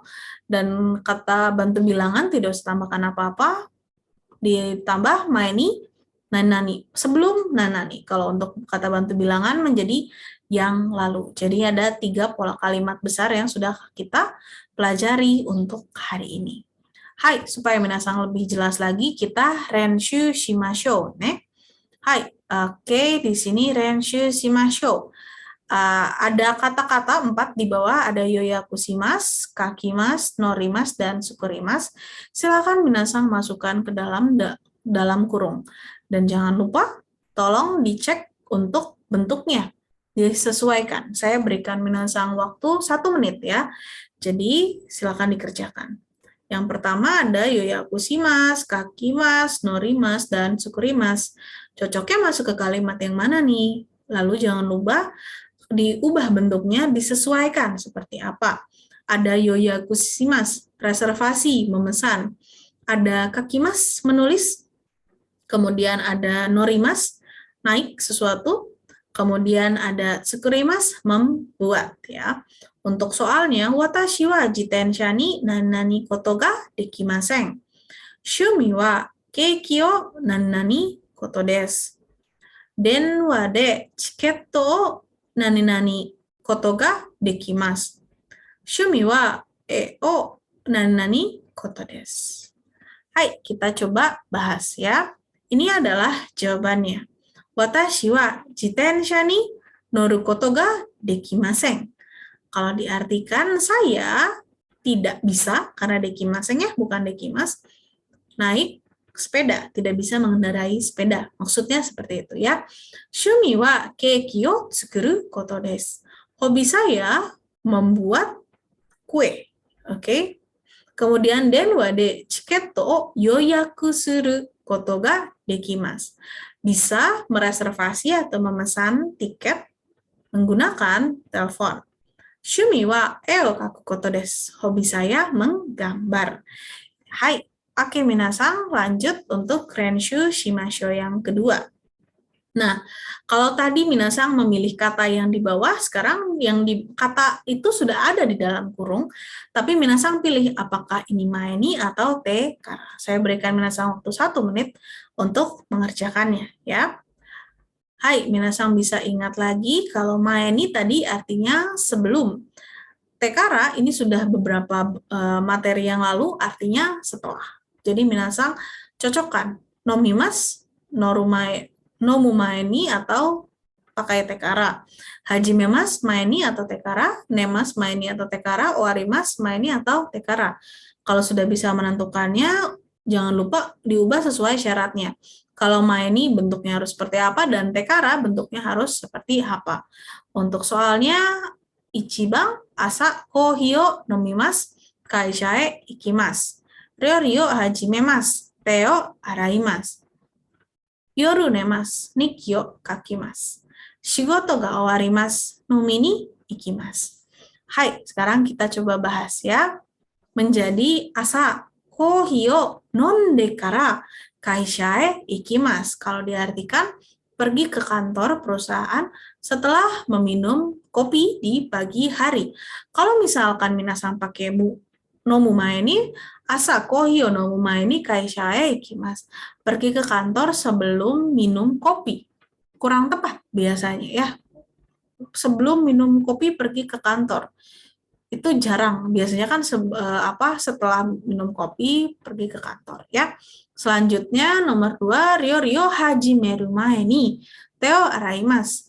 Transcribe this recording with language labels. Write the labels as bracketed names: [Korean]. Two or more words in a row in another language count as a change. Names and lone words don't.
[Indonesian] Dan kata bantu bilangan tidak usah tambahkan apa-apa, ditambah [Japanese] 前に、何々. [Indonesian] Sebelum nanani, kalau untuk kata bantu bilangan menjadi yang lalu. Jadi ada 3 pola kalimat besar yang sudah kita pelajari untuk hari ini. Hai, supaya minasang lebih jelas lagi, kita [Japanese] 練習しましょう, [Indonesian] ne? Hai, oke, di sini [Japanese] 練習しましょう. [Indonesian] Ada kata-kata 4 di bawah, ada yoyakushimasu, [Japanese] 書きます、乗ります, [Indonesian] dan sukurimasu. Silakan minasang masukkan ke dalam kurung. Dan jangan lupa, tolong dicek untuk bentuknya. Disesuaikan. Saya berikan minasang waktu 1 menit ya. Jadi, silakan dikerjakan. Yang pertama ada yoyakushimasu, [Japanese] 書きます、乗ります, [Indonesian] dan sukurimasu. Cocoknya masuk ke kalimat yang mana nih? Lalu jangan lupa diubah bentuknya, disesuaikan seperti apa. Ada yoyakushimasu, reservasi, memesan. Ada kakimasu, menulis. Kemudian ada norimasu, naik sesuatu. Kemudian ada sukurimasu, membuat ya. Untuk soalnya, [Japanese] 私は自転車に何々ことができません. 趣味はケーキを何々ことです. 電話でチケットを何々ことができます. 趣味はを何々ことです. Hai, [Indonesian] kita coba bahas ya. Ini adalah jawabannya. [Japanese] 私は自転車に乗ることができません. [Indonesian] Kalau diartikan saya tidak bisa, karena dekimasen ya, bukan dekimas, naik sepeda, tidak bisa mengendarai sepeda. Maksudnya seperti itu ya. [Japanese] 趣味はケーキを作ることです. [Indonesian] Hobi saya membuat kue. Oke. [Japanese] Kemudian 電話でチケットを予約することができます. [Indonesian] Bisa mereservasi atau memesan tiket menggunakan telepon. [Japanese] 趣味は絵を描くことです. [Indonesian] Hobi saya menggambar. Hai, oke minasang, lanjut untuk [Japanese] 練習しましょう [Indonesian] yang kedua. Nah, kalau tadi minasang memilih kata yang di bawah, sekarang yang di kata itu sudah ada di dalam kurung, tapi minasang pilih apakah ini maeni atau tekara. Saya berikan minasang waktu 1 menit untuk mengerjakannya, ya. Hai, minasang bisa ingat lagi kalau maeni tadi artinya sebelum. Tekara ini sudah beberapa materi yang lalu, artinya setelah. Jadi minasang cocokkan [Japanese] 飲みます、飲む前に [Indonesian] atau pakai tekara. [Japanese] 始めます前に atau てから、寝ます前に atau てから、終わります前に atau tekara. [Indonesian] Kalau sudah bisa menentukannya, jangan lupa diubah sesuai syaratnya. Kalau maeni bentuknya harus seperti apa dan tekara bentuknya harus seperti apa. Untuk soalnya [Japanese] 一番朝コーヒーを飲みます、会社へ行きます. 料理始めます, 手を洗います. 夜寝ます、日記を書きます. 仕事が終わります、飲みに行きます. [Indonesian] Hai, sekarang kita coba bahas ya. [Japanese] Menjadi 朝コーヒーを飲んでから会社へ行きます. [Indonesian] Kalau diartikan pergi ke kantor perusahaan setelah meminum kopi di pagi hari. Kalau misalkan minasang pakai [Japanese] 飲む前に, 朝コーヒーを飲む前に会社へ行きます. [Indonesian] Pergi ke kantor sebelum minum kopi. Kurang tepat biasanya ya. Sebelum minum kopi pergi ke kantor. Itu jarang. Biasanya kan setelah minum kopi pergi ke kantor ya. Selanjutnya nomor 2, [Japanese] 料理始める前に手を洗います.